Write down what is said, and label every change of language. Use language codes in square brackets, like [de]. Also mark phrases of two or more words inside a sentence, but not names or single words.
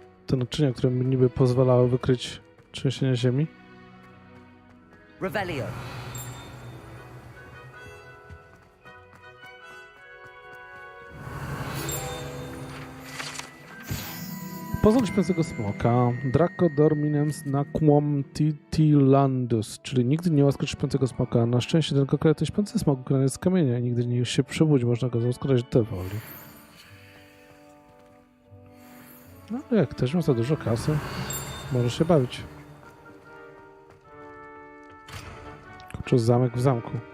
[pl] te naczynia, które mi niby pozwalały wykryć trzęsienie ziemi. Revelio. Pozór śpiącego smoka. [la] Draco dorminens naquam titilandus, [pl] czyli nigdy nie łaskocz śpiącego smoka. Na szczęście ten konkretny śpiący smok ukrony jest z kamienia. Nigdy nie się przebudzi, można go zaskładać do woli. No jak też ma za dużo kasy, może się bawić. Kurczę, zamek w zamku.